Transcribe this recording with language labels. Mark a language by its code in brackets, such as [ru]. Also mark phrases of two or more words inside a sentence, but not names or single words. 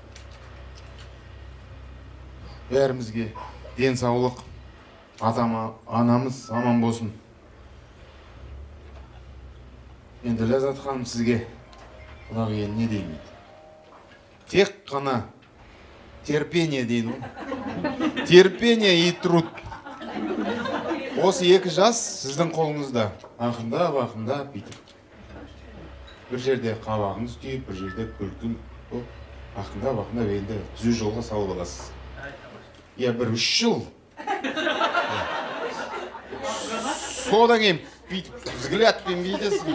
[kk] Бәрімізге денсаулық, анамыз аман болсын. Енді Ләззат ханым сізге құдағи не деймін? Тек қана терпение дейін. [ru] Терпение и труд. [kk] Осы екі жас сіздің қолыңызда. Ақындап бүйтіп. Бір жерде қабағыңыз түйіп, бір жерде күлкін. Ақындап енді түзу жолға салып аласыз. Бір 3 жыл. Содан кейін бүйтіп взглядпен бүйтесің.